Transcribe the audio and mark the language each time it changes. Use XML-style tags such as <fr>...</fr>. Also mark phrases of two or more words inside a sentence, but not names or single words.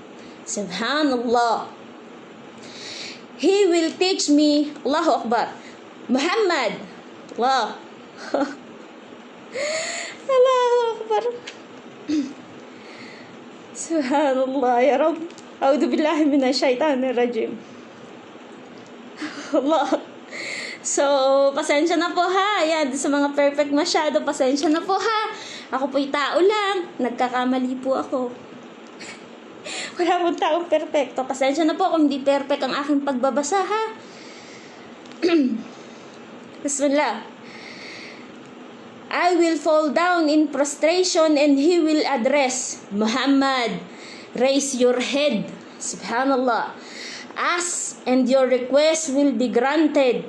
<en>Subhanallah. He will teach me,</en> <ar>الله أكبر، محمد، الله. الله أكبر. سبحان الله يا رب. أعوذ بالله من الشيطان الرجيم. Allah.</ar> <tl>So, pasensya na po ha. Yan, sa mga perfect masyado, pasensya na po ha. Ako po'y tao lang. Nagkakamali po ako. Wala pong taong perfecto. Pasensya na po kung hindi perfect ang aking pagbabasa ha. Bismillah.</tl> <en>I will fall down in prostration, and he will address, Muhammad, raise your head. Subhanallah. Ask, and your request will be granted.</en>